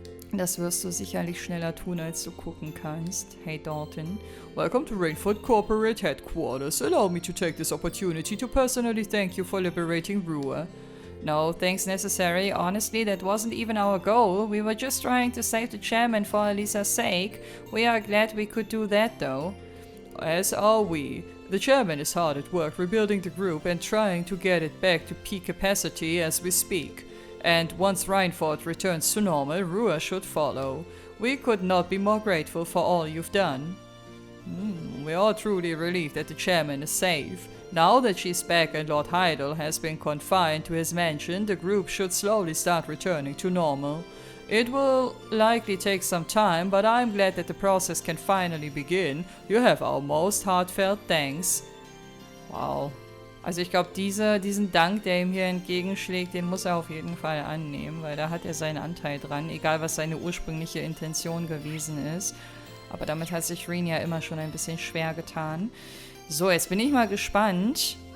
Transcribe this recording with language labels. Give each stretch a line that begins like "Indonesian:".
German: Das wirst du sicherlich schneller tun, als du gucken kannst.
English: Hey Dalton. Welcome to Rainford Corporate Headquarters. Allow me to take this opportunity to personally thank you for liberating Ruhr. No thanks necessary. Honestly, that wasn't even our goal. We were just trying to save the chairman for Elisa's sake. We are glad we could do that though. As are we. The chairman is hard at work rebuilding the group and trying to get it back to peak capacity as we speak. And once Reinford returns to normal, Ruhr should follow. We could not be more grateful for all you've done. We are truly relieved that the chairman is safe. Now that she's back and Lord Heidel has been confined to his mansion, the group should slowly start returning to normal. It will likely take some time, but I'm glad that the process can finally begin. You have our most heartfelt thanks. Wow.
German: Also ich glaube, diesen Dank, der ihm hier entgegenschlägt, den muss er auf jeden Fall annehmen, weil da hat er seinen Anteil dran, egal was seine ursprüngliche Intention gewesen ist. Aber damit hat sich Reen ja immer schon ein bisschen schwer getan. So, jetzt bin ich mal gespannt.